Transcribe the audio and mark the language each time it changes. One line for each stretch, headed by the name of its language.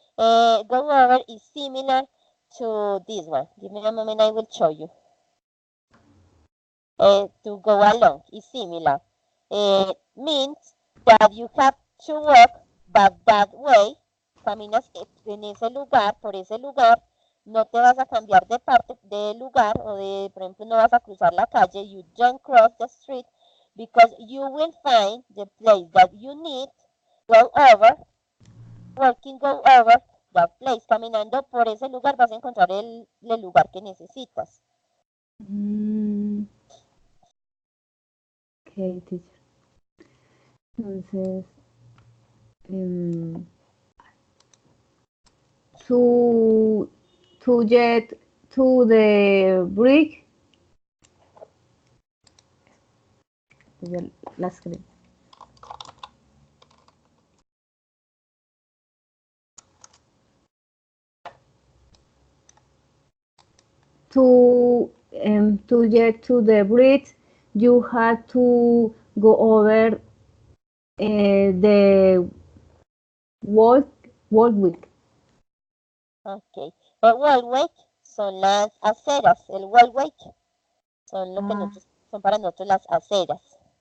English: Go over is similar to this one. Give me a moment, I will show you. To go along is similar. Means that you have to walk back that way.
Spanish: Caminas en ese lugar, por ese lugar. No te vas a cambiar de parte de lugar o por ejemplo, no vas a cruzar la calle.
English: You don't cross the street because you will find the place that you need. Go over, walking, go over that place.
Spanish: Caminando por ese lugar vas a encontrar el lugar que necesitas.
English: Mm, ok, teacher.
Spanish: Entonces,
English: em, to get to the brick,
Spanish: ya la escribí.
English: To get to the bridge, you had to go over the walkway. Ok.
Spanish: El wallway son las aceras. El wallway son lo que Ah, nosotros, son para nosotros las aceras.